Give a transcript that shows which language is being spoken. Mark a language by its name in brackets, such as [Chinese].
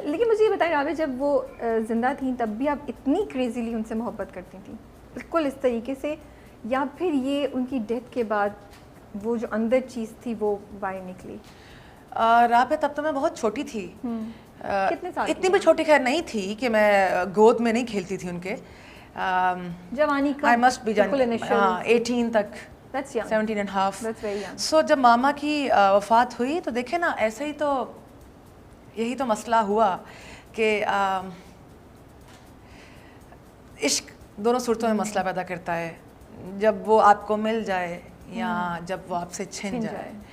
[Urdu] لیکن مجھے یہ بتائیں رابعہ, جب وہ زندہ تھیں تب بھی آپ اتنی کریزیلی ان سے محبت کرتی تھیں بالکل اس طریقے سے, یا پھر یہ ان کی ڈیتھ کے بعد وہ جو اندر چیز تھی وہ باہر نکلی؟ رابعہ تب تو میں بہت چھوٹی تھی. کتنے سال؟ اتنی بھی چھوٹی خیر نہیں تھی کہ میں گود میں نہیں کھیلتی تھی ان کے. جوانی کا [English] I must be 18 تک, 17 and half. [Urdu] So جب ماما کی وفات ہوئی تو دیکھیں نا, ایسے ہی تو یہی تو مسئلہ ہوا کہ عشق دونوں صورتوں میں مسئلہ پیدا کرتا ہے, جب وہ آپ کو مل جائے یا جب وہ آپ سے چھن جائے.